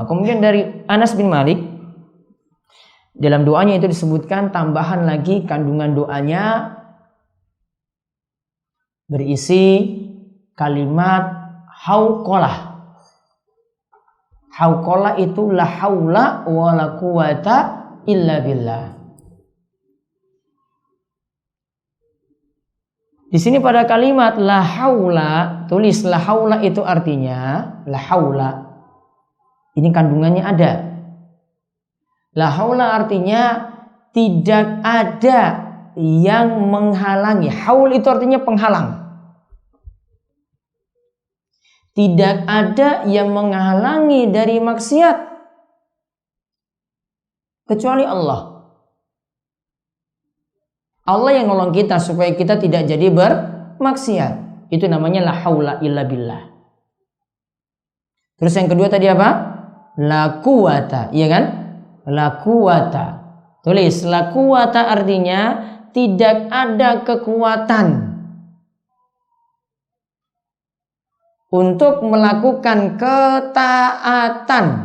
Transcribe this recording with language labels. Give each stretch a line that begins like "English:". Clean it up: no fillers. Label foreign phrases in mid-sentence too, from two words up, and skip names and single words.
Indonesian: Kemudian dari Anas bin Malik, dalam doanya itu disebutkan tambahan lagi kandungan doanya berisi kalimat hauqalah. Hauqalah itu
Arabic: لا حول ولا قوة إلا بالله.
Indonesian: Di sini pada kalimat
Arabic: لا حول,
Indonesian: tulis
Arabic: لا حول
Indonesian: itu artinya
Arabic: لا حول.
Indonesian: Ini kandungannya ada.
Arabic: لا حول
Indonesian: artinya tidak ada yang menghalangi. Haul itu artinya penghalang. Tidak ada yang menghalangi dari maksiat. kecuali Allah. Allah yang nolong kita supaya kita tidak jadi bermaksiat. Itu namanya
Arabic: لا حول إلا بالله.
Indonesian: Terus yang kedua tadi apa?
Arabic: لا قوة,
Indonesian: iya kan?
Arabic: لا قوة.
Indonesian: Tulis,
Arabic: لا قوة
Indonesian: artinya tidak ada kekuatan untuk melakukan ketaatan.